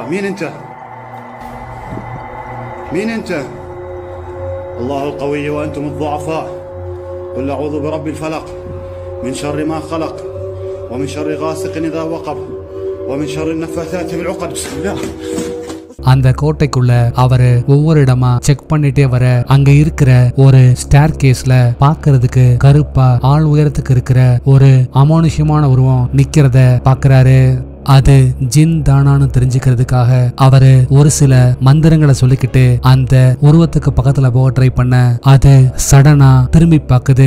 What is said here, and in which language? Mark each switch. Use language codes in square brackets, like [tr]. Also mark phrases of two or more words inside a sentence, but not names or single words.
[ar] مين انت الله القوي وانتم الضعفاء. قل اعوذ برب الفلق من شر ما خلق ومن شر غاسق إذا وقب ومن شر النفاثات في العقد. بسم الله. [ta] அந்த கோட்டைக்குள்ள அவரு ஒவ்வொரு இடமா செக் பண்ணிட்டே வர அங்க இருக்கிற ஒரு ஸ்டேர் கேஸ்ல பாக்குறதுக்கு கருப்பா ஆள் உயரத்துக்கு இருக்கிற ஒரு அமானுஷ்யமான உருவம் நிக்கிறத பாக்குறாரு. அது ஜின் தானான்னு தெரிஞ்சுக்கிறதுக்காக அவரு ஒரு சில மந்திரங்களை சொல்லிக்கிட்டு அந்த உருவத்துக்கு பக்கத்துல போக ட்ரை பண்ண அது சடனா திரும்பி பாக்குது.